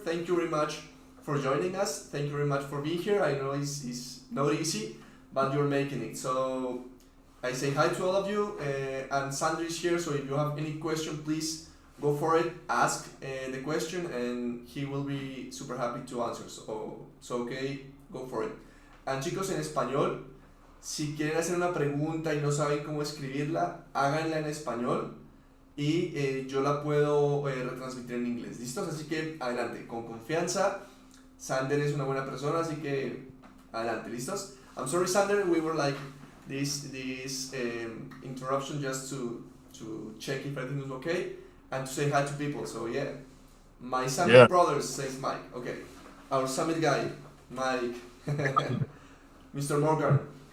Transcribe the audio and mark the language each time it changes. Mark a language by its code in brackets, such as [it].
[en] Thank you very much for joining us. Thank you very much for being here. I know it's not easy, but you're making it. So I say hi to all of you, and Xander is here, so if you have any question, please go for it, ask the question, and he will be super happy to answer. So okay, go for it. [es] And chicos, en español, si quieren hacer una pregunta y no saben cómo escribirla, háganla en español y yo la puedo retransmitir en inglés. ¿Listos? Así que adelante, con confianza. Xander es una buena persona, así que adelante, ¿listos? [en] I'm sorry, Xander, we were like this interruption just to check if everything was okay and to say hi to people. So yeah, my Summit brothers, says Mike. Okay, our Summit guy, Mike, Mr. Morgan.